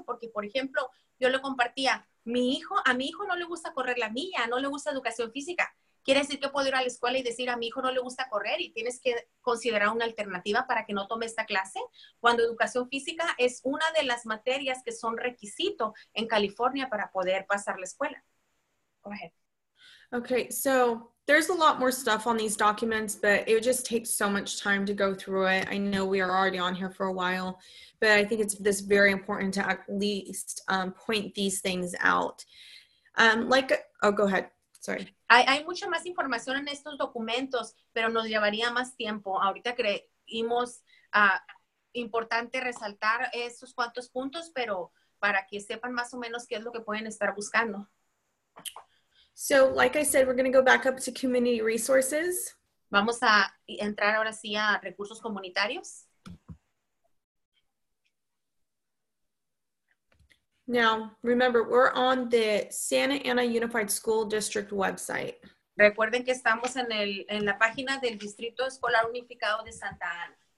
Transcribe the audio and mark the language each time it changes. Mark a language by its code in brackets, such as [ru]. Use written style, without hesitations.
[es] Porque, por ejemplo, yo le compartía, a mi hijo no le gusta correr la milla, no le gusta educación física. Quiere decir que puedo ir a la escuela y decir, a mi hijo no le gusta correr y tienes que considerar una alternativa para que no tome esta clase, cuando educación física es una de las materias que son requisito en California para poder pasar la escuela. [en] Go ahead. Okay, so there's a lot more stuff on these documents, but it just takes so much time to go through it. I know we are already on here for a while, but I think it's very important to at least point these things out. Go ahead. Sorry. [es] Hay mucha más información en estos documentos, pero nos llevaría más tiempo. Ahorita creímos importante resaltar esos cuantos puntos, pero para que sepan más o menos qué es lo que pueden estar buscando. [en] So, like I said, we're going to go back up to community resources. [es] Vamos a entrar ahora sí a recursos comunitarios. [en] Now, remember, we're on the Santa Ana Unified School District website. [es] Recuerden que estamos en la página del Distrito Escolar Unificado de Santa Ana.